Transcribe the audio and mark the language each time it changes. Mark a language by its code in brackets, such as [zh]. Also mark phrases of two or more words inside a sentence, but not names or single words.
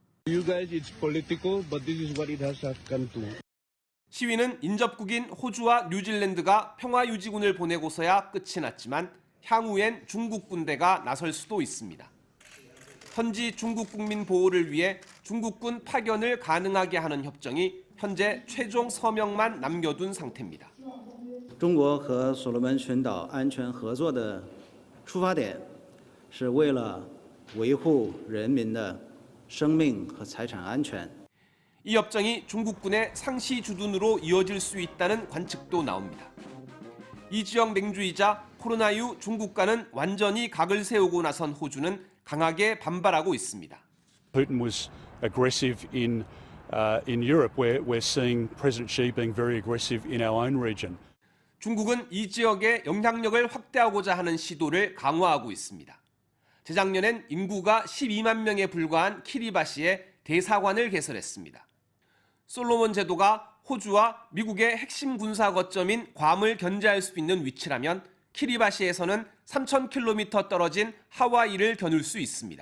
[ko] 시위는 인접국인 호주와 뉴질랜드가 평화유지군을 보내고서야 끝이 났지만 향후엔 중국 군대가 나설 수도 있습니다. 현지 중국 국민 보호를 위해 중국군 파견을 가능하게 하는 협정이 현재 최종 서명만 남겨둔 상태입니다. [zh] 中国和所罗门群岛安全合作的出发点是为了维护人民的生命和财产安全。 [ko] 이 협정이 중국군의 상시 주둔으로 이어질 수 있다는 관측도 나옵니다. 이 지역 맹주이자 코로나19 중국과는 완전히 각을 세우고 나선 호주는 강하게 반발하고 있습니다. [en] Putin was aggressive in Europe. We're seeing President Xi being very aggressive in our own region. [ko] 중국은 이 지역의 영향력을 확대하고자 하는 시도를 강화하고 있습니다. 재작년엔 인구가 12만 명에 불과한 키리바시에 대사관을 개설했습니다. 솔로몬 제도가 호주와 미국의 핵심 군사 거점인 괌을 견제할 수 있는 위치라면 키리바시에서는 3,000km 떨어진 하와이를 겨눌 수 있습니다.